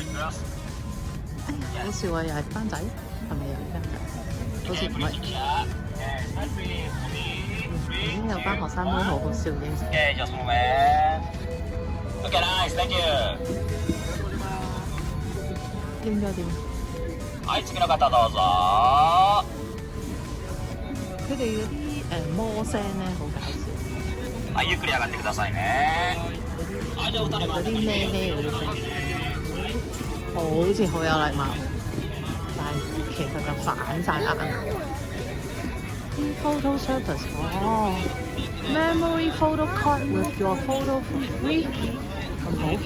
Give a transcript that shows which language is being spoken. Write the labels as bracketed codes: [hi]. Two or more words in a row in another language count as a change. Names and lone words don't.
[yue] 哎呀，好笑啊！又係班仔，係咪又係班仔？好似唔係。已經有班學生妹好好笑影相。應該點？ [ja] はい、次の方どうぞ。 [yue] 佢哋嗰啲魔聲咧好搞笑。 [ja] はい、ゆっくり上がってくださいね。 [yue] 嗰啲咩咩嗰啲聲，好似好有禮貌，但係其實就反晒眼。 [en] 啲 photo service memory photo card with your photo free 咁好。